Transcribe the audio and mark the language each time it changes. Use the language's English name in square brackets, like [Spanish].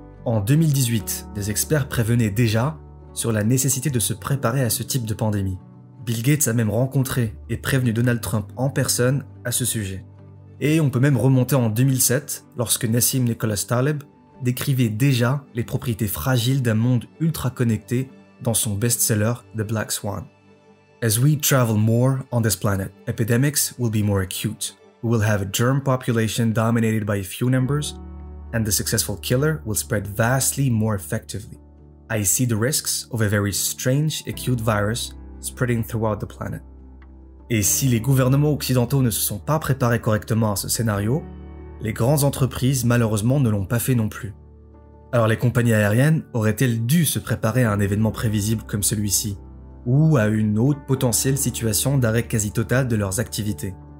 [French] En 2018, des experts prévenaient déjà sur la nécessité de se préparer à ce type de pandémie. Bill Gates a même rencontré et prévenu Donald Trump en personne à ce sujet. Et on peut même remonter en 2007, lorsque Nassim Nicholas Taleb décrivait déjà les propriétés fragiles d'un monde ultra connecté dans son best-seller The Black Swan. [English] As we travel more on this planet, epidemics will be more acute. We will have a germ population dominated by a few numbers, and the successful killer will spread vastly more effectively. I see the risks of a very strange acute virus spreading throughout the planet. [French] Et si les gouvernements occidentaux ne se sont pas préparés correctement à ce scénario, les grandes entreprises malheureusement ne l'ont pas fait non plus. Alors les compagnies aériennes auraient-elles dû se préparer à un événement prévisible comme celui-ci, ou à une haute potentielle situation d'arrêt quasi total de leurs activités?